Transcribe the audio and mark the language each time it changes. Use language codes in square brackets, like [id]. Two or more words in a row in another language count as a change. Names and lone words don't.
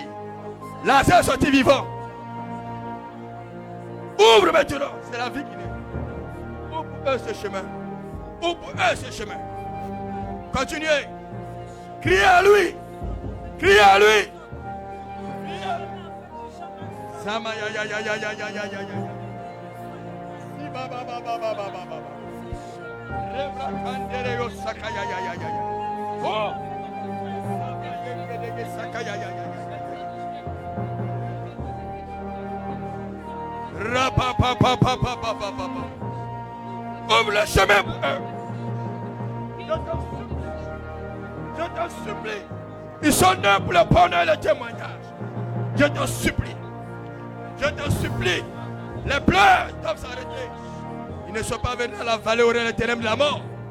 [fr] Lazare est sorti vivant. Ouvre maintenant. C'est la vie qui naît. Ouvre pour eux ce chemin. Ouvre pour eux ce chemin. Continuez. Criez à lui. Criez à lui. Criez à lui. Sama ya ya ya ya ya ya ya ya ya. Si ba ba ba ba ba ba ba ba. Rebra kandere yo sakaya ya ya ya ya. Oh. Sakaya ya ya ya. Rapa pa pa pa pa pa pa pa. Ouvre le chemin pour eux. Je t'en supplie. Ils sont nés pour le bonheur et le témoignage. Je t'en supplie. Je t'en supplie. Les pleurs doivent s'arrêter. Ils ne sont pas venus à la vallée où les ténèbres de la mort.